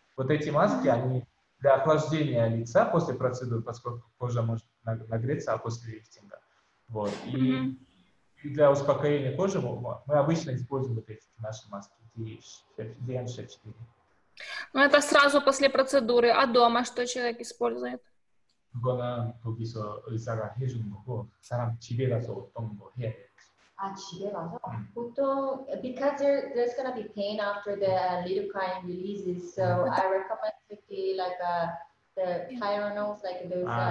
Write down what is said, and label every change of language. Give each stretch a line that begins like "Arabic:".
Russian: Вот эти маски, они для охлаждения лица после процедуры, поскольку кожа может нагреться, а после лифтинга. Вот. И для успокоения кожи мы обычно используем вот эти наши маски DN64. Ну, это сразу после процедуры. А дома что человек использует?
Korean: 그거는 거기서 의사가 해주는 거고 사람 집에 가서 어떤 거 해야 돼. 집에 가서? 보통
English: because there's gonna be pain after the lidocaine releases, so I recommend to be like the Tylenols, like those.